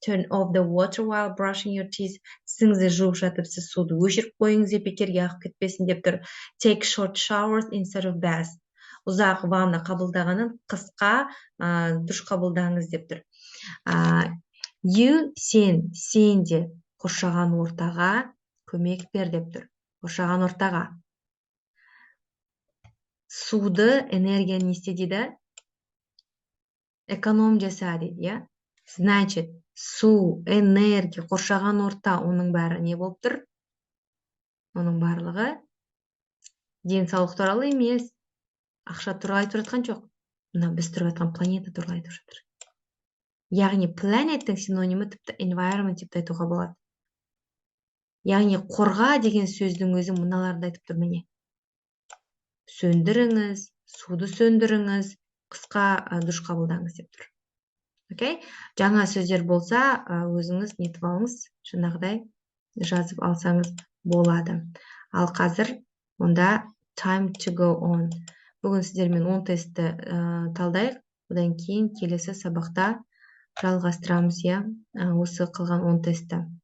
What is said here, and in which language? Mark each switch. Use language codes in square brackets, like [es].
[en] Turn off the water while brushing your teeth. [kk] Тісіңізді жуып жатып, сіз суды өшіріп қойыңыз деп бекерге ағып кетпесін деп тұр. [en] Take short showers instead of bath. [kk] Ұзақ ванна қабылдағанын қысқа душ қабылдаңыз деп тұр. [en] You, [kk] сен де қоршаған ортаға көмек бер деп тұр. Қоршаған ортаға. Суды, энергияны не істе дейді? Эконом жаса дейді, я? Значит, су, энергия, қоршаған орта, оның бәрі не болып тұр? Оның барлығы денсаулық туралы емес, ақша туралы айтып жатқан жоқ. Мына біз тұрып жатқан планета туралы айтып жатыр. Яғни planеттің синонимі тіпті environment деп айтуға болады. Яғни қорға деген сөздің өзі мыналарды айтып тұр міне. Сөндіріңіз, суды сөндіріңіз, қысқа душ қабылдаңыз деп тұр. Окей? Жаңа сөздер болса, өзіңіз нетіп алыңыз, жаңағыдай жазып алсаңыз болады. Ал қазір онда [en] time to go on. [kk] Бүгін сіздермен 10 тестті талдайық. Одан кейін келесі сабақта жалғастырамыз, иә, осы қалған 10 тестті.